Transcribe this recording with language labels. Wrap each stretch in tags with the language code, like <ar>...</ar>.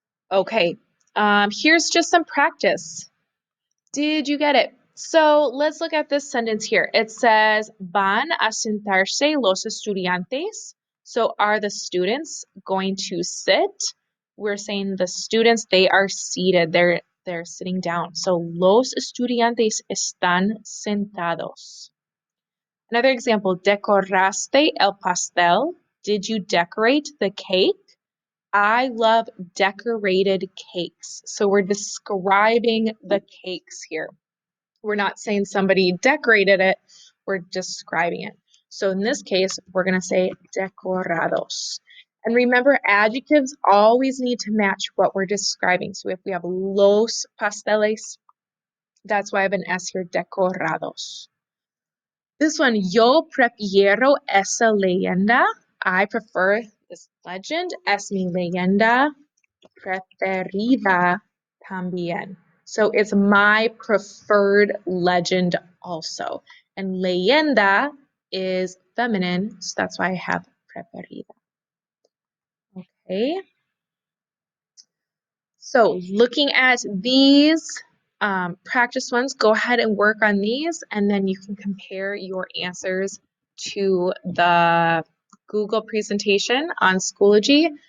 <en>Okay, here's just some practice. Did you get it? So let's look at this sentence here. It says,</en> <es>van a sentarse los estudiantes.</es> <en>So are the students going to sit? We're saying the students, they are seated. They're sitting down.</en> <es>So los estudiantes están sentados.</es> <en>Another example,</en> <es>decoraste el pastel.</es> <en>Did you decorate the cake? I love decorated cakes. So we're describing the cakes here. We're not saying somebody decorated it, we're describing it. So in this case, we're going to say decorados. And remember, adjectives always need to match what we're describing. So if we have</en> <es>los pasteles,</es> <en>that's why I have an S here, decorados. This one,</en> <es>yo prefiero esa leyenda.</es> <en>I prefer this legend.</en> <es>Es mi leyenda preferida también.</es> <en>So it's my preferred legend also. And leyenda is feminine, so that's why I have preferida. Okay. So looking at these practice ones, go ahead and work on these, and then you can compare your answers to the Google presentation on Schoology.</en>